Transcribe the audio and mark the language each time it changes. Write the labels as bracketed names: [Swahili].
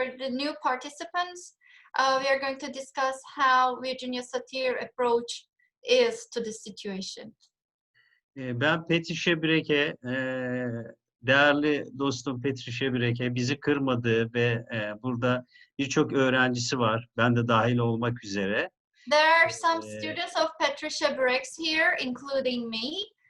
[English] For the new participants, we are going to discuss how Virginia Satir approach is to the situation. [Turkish] Ben Patricia Breck'e, değerli dostum Patricia Breck'e bizi kırmadığı ve burada birçok öğrencisi var, ben de dahil olmak üzere. [English] There are some students of Patricia Breck's here, including me.